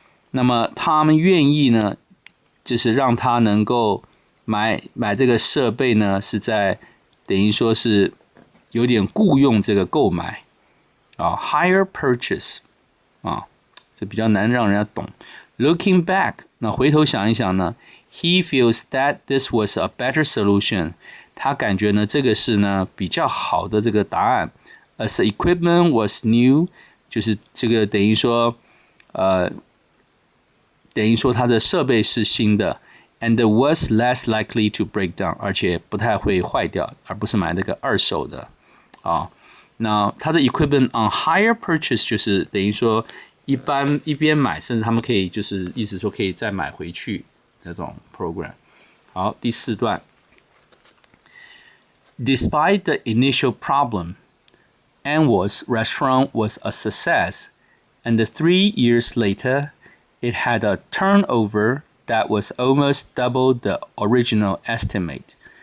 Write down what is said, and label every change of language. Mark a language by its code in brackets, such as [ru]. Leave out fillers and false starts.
[zh] 那么他们愿意呢，就是让他能够买这个设备呢，是在等于说是有点雇用这个购买hire purchase 这比较难让人家懂。 [en] Looking back， [zh] 那回头想一想呢 [en] ，he feels that this was a better solution。 [zh] 他感觉呢，这个是呢比较好的这个答案。 [en] As the equipment was new， [zh] 就是这个等于说它的设备是新的 ， [en] and was less likely to break down， [zh] 而且不太会坏掉，而不是买那个二手的那它的 [en] equipment on hire purchase [zh] 就是等于说一边买，甚至他们可以就是意思说可以再买回去这种 program。好，第四段。 [en] Despite the initial problem, Anwar's restaurant was a success, and 3 years later, it had a turnover that was almost double the original estimate.